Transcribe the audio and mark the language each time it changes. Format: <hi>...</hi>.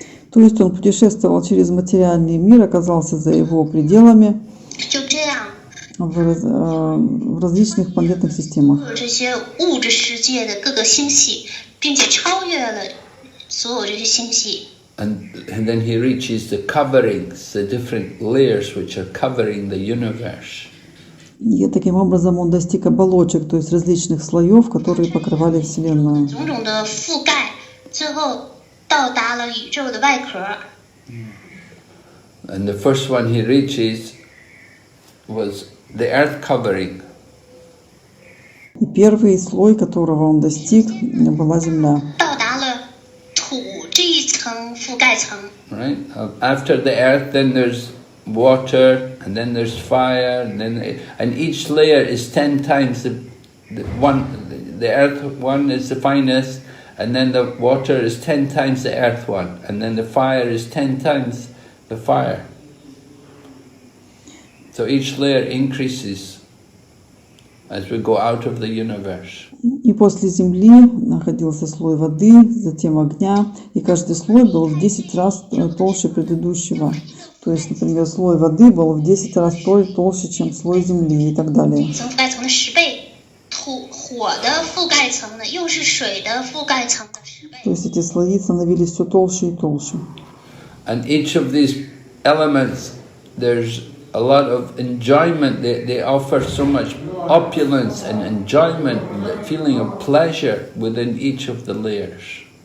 <ru>То есть он путешествовал через материальный мир, оказался за его пределами</ru> <zh>就这样，</zh> <ru>в различных планетных системах.</ru> <zh>有这些物质世界的各个星系，并且超越了所有这些星系。</zh> <en>And then he reaches the coverings, the different layers which are covering the universe.</en> <ru>И таким образом он достиг оболочек, то есть различных слоев, которые покрывали Вселенную.</ru> <zh>种种的覆盖，最后到达了宇宙的外壳。</zh> <en>And the first one he reaches was the earth covering.</en> <ru>И первый слой, которого он достиг, была Земля.</ru> <zh>到达了土这一层覆盖层。</zh> <en>Right? After the earth, then there's water, and then there's fire, and each layer is 10 times the one. The earth one is the finest, and then the water is 10 times the earth one, and then the fire is 10 times the fire. So each layer increases as we go out of the universe.</en> <ru>И после Земли находился слой воды, затем огня, и каждый слой был в 10 раз толще предыдущего. То есть, например, слой воды был в 10 раз толще, чем слой Земли и так далее.</ru> <zh>层覆盖层的10倍，火的覆盖层呢，又是水的覆盖层的10倍。</zh> <ru>То есть эти слои становились все толще и толще.</ru> <en>And each of these elements, there's a lot of enjoyment. They offer so much opulence and enjoyment, and the feeling of pleasure within each of the layers.</en>